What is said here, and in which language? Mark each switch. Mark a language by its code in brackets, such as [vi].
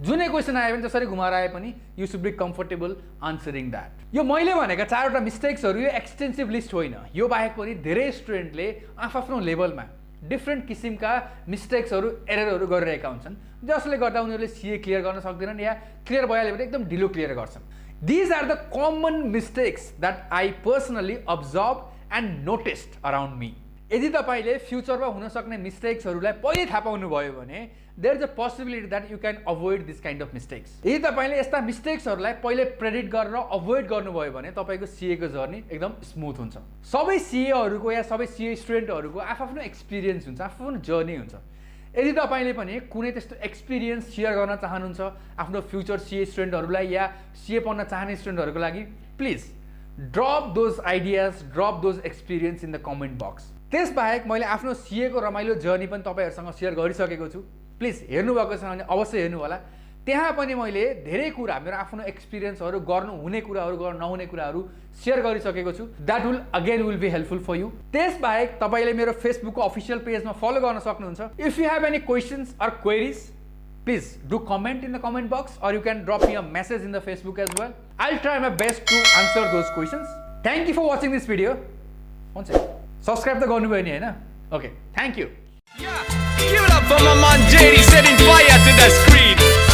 [ne] जुनै क्वेसन आयो भने जसरी घुमाएर आए पनि [en] You should be comfortable answering that. [ne] यो मैले भनेका 4वटा मिस्टेक्सहरू यो एक्सटेन्सिभ लिस्ट होइन. यो बाहेक पनि धेरै स्टुडेन्टले आफ्नो लेभलमा डिफ्रेन्ट किसिमका मिस्टेक्सहरू, एररहरू गरिरहेका हुन्छन्, जसले गर्दा उनीहरूले सीए क्लियर गर्न सक्दैनन् या क्लियर भइहाल्यो भने एकदम ढिलो क्लियर गर्छन्. [en] These are the common mistakes that I personally observed and noticed around me. [ne] यदि तपाईले फ्युचरमा हुन सक्ने मिस्टेक्सहरूलाई पहिले थाहा पाउनु भयो भने [en] there is a possibility that you can avoid this kind of mistakes. [ne] यदि तपाईले यस्ता मिस्टेक्सहरूलाई पहिले प्रेडिक्ट गरेर अभोइड गर्नुभयो भने तपाईको सीए को जर्नी एकदम स्मुथ हुन्छ. सबै सीएहरूको या सबै सीए स्टुडेन्टहरूको आफ्नो एक्सपिरियन्स हुन्छ, आफ्नो जर्नी हुन्छ. यदि तपाईले पनि कुनै त्यस्तो एक्सपिरियन्स सेयर गर्न चाहनुहुन्छ आफ्नो फ्युचर सीए स्टुडेन्टहरूलाई या सीए पढ्न चाहने स्टुडेन्टहरूको लागि, [en] Please drop those ideas, drop those experience in the comment box. [ne] त्यसबाहेक मैले आफ्नो सीए को रमाइलो जर्नी पनि तपाईहरुसँग सेयर गरिसकेको छु. प्लिज हेर्नुभएको छ भने अवश्य हेर्नु होला. त्यहाँ पनि मैले धेरै कुरा, मेरो आफ्नो एक्सपिरियन्सहरू, गर्नु हुने कुराहरू, गर्न नहुने कुराहरू सेयर गरिसकेको छु. [en] That will be helpful for you. [ne] त्यसबाहेक तपाईले मेरो फेसबुकको अफिसियल पेजमा फलो गर्न सक्नुहुन्छ. [en] If you have any questions or queries, please do comment in the comment box, or you can drop me a message in the Facebook as well. I'll try my best to answer those questions. Thank you for watching this video. One second. Subscribe to [ne] garnu bhayo ni haina? [en] Okay, thank you. Yeah, give it up for my man JD setting fire to the screen.